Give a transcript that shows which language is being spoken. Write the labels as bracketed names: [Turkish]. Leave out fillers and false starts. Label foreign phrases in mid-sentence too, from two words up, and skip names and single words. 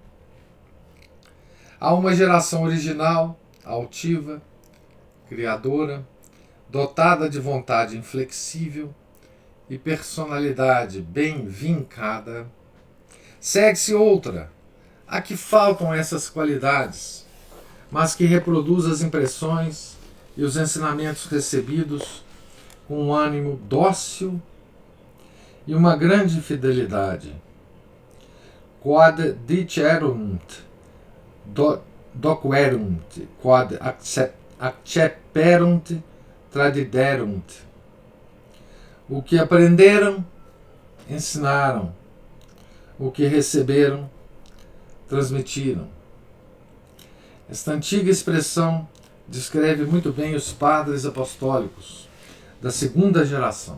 [Portuguese] Há uma geração original, altiva, criadora, dotada de vontade inflexível e personalidade bem vincada. Segue-se outra, a que faltam essas qualidades, mas que reproduz as impressões e os ensinamentos recebidos com um ânimo dócil e uma grande fidelidade. [Latin] Quod dicerunt, doquerunt, quod acceperunt, tradiderunt. [Portuguese] O que aprenderam, ensinaram. O que receberam, transmitiram. Esta antiga expressão descreve muito bem os padres apostólicos da segunda geração.